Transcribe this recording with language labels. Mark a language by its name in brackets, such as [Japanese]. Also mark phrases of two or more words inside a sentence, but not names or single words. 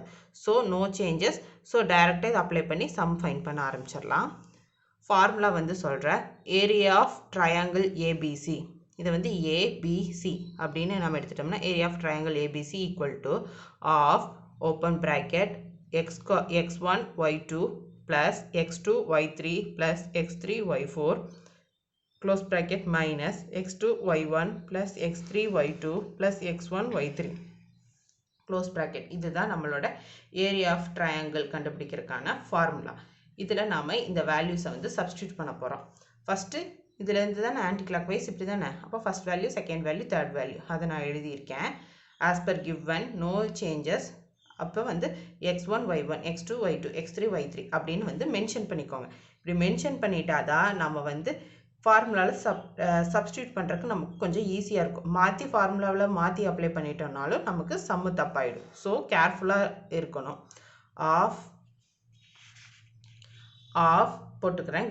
[English] So no changes. [Tamil] ஸோ டைரெக்டாக இதை அப்ளை பண்ணி [English] sum find [Tamil] பண்ண ஆரம்பிச்சிடலாம். ஃபார்முலா வந்து சொல்கிறேன். [English] area of triangle ABC, [Tamil] இதை வந்து ஏபிசி அப்படின்னு நம்ம எடுத்துட்டோம்னா, [English] area of triangle ABC equal to half open bracket x1 y2 plus x2 y3 plus x3 y4 close bracket minus x2 y1 plus x3 y2 plus x1 y3 close bracket. [Tamil] இதுதான் நம்மளோட [English] area of triangle [Tamil] கண்டுபிடிக்கிறதுக்கான ஃபார்முலா. இதில் நாம் இந்த வேல்யூஸை வந்து சப்ஸ்டியூட் பண்ண போகிறோம். ஃபஸ்ட்டு இதுலேருந்து தானே [English] anti clockwise [Tamil] இப்படி தானே. அப்போ [English] first value, second value, third value [Tamil] அதை நான் எழுதியிருக்கேன். [English] as per given, no changes. [Tamil] அப்போ வந்து x1 y1 x2 y2 x3 y3 அப்படின்னு வந்து மென்ஷன் பண்ணிக்கோங்க. இப்படி மென்ஷன் பண்ணிட்டா தான் நம்ம வந்து ஃபார்முலாவில் சப்ஸ்டியூட் பண்ணுறதுக்கு நமக்கு கொஞ்சம் ஈஸியாக இருக்கும். மாற்றி ஃபார்முலாவில் மாற்றி அப்ளை பண்ணிட்டோம்னாலும் நமக்கு சம்மு தப்பாயிடும். ஸோ கேர்ஃபுல்லாக இருக்கணும். ஆஃப் போட்டுக்கிறேன்.